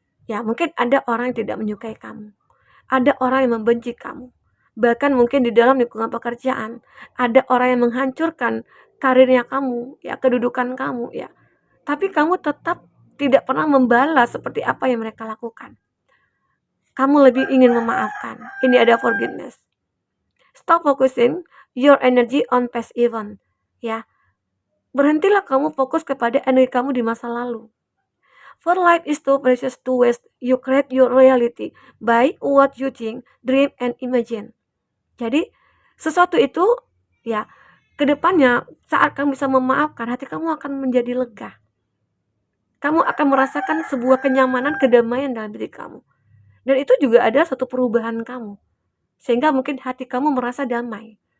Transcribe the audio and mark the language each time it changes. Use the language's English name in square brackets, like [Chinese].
[Indonesian] Ya, mungkin ada orang yang tidak menyukai kamu. Ada orang yang membenci kamu. Bahkan mungkin di dalam lingkungan pekerjaan, ada orang yang menghancurkan karirnya kamu, ya, kedudukan kamu, ya. Tapi kamu tetap tidak pernah membalas seperti apa yang mereka lakukan. Kamu lebih ingin memaafkan. Ini ada forgiveness. [English] Stop focusing your energy on past event, ya. [Indonesian] Berhentilah kamu fokus kepada energi kamu di masa lalu. [English] For life is too precious to waste. You create your reality by what you think, dream, and imagine. [Indonesian] Jadi, sesuatu itu, ya, kedepannya saat kamu bisa memaafkan, hati kamu akan menjadi lega. Kamu akan merasakan sebuah kenyamanan, kedamaian dalam diri kamu. Dan itu juga ada satu perubahan kamu. Sehingga mungkin hati kamu merasa damai.